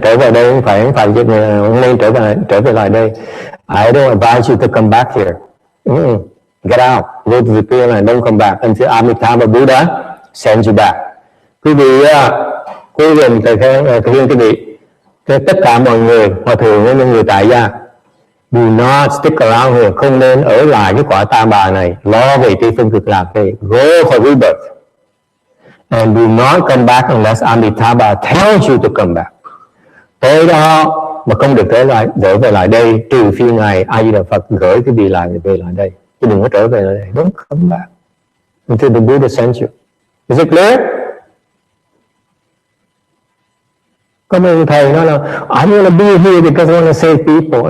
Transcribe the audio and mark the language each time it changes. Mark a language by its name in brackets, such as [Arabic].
[Vietnamese] Trở về đây không phải không nên trở về lại đây. [English] I don't advise you to come back here. Get out, go to the Pureland, don't come back until Amitabha Buddha sends you back. [Vietnamese] Quý vị quý vị, tất cả mọi người, hòa thượng với những người tại gia, [English] do not stick around here, [Vietnamese] không nên ở lại cái quả ta bà này, lo về Tây phương cực lạc đây, [English] go for rebirth. And do not come back unless Amitabha tells you to come back. [Vietnamese] Tới đó mà không được trở về lại đây, trừ phi ngài A Di Đà Phật gửi cái vị lại về lại đây. Chứ đừng có trở về lại đây. [English] Don't come back until the Buddha sends you. Is it clear? [Vietnamese] Có mấy thầy nói là [English] I want to be here because I want to save people.